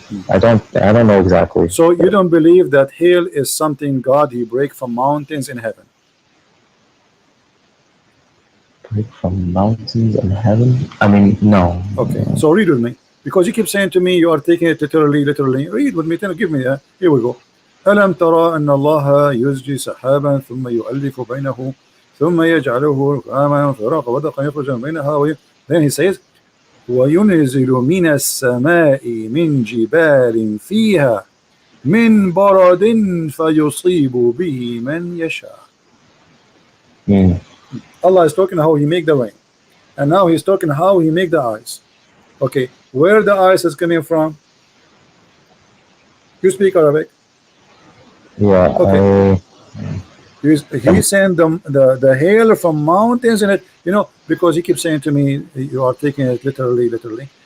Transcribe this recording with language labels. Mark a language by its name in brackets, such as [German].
[English] I don't know exactly. So you don't believe that hail is something God he break from mountains in heaven? Break from mountains in heaven? I mean, no. Okay. So read with me, because you keep saying to me you are taking it literally. Read with me. Give me that. Here we go. [Arabic] ألم ترى أن الله يزجي سحابا ثم يؤلف بينه ثم يجعله ركاما فراق ودقا يخرج من بينها. [English] Then he says [Arabic] وينزل من السماء من جبال فيها من برد فيصيب به من يشاء. [English] Allah is talking how he make the rain, and now he's talking how he make the ice. Okay, where the ice is coming from? You speak Arabic? Yeah. Okay. He's saying the hail from mountains in it, because he keeps saying to me you are taking it literally.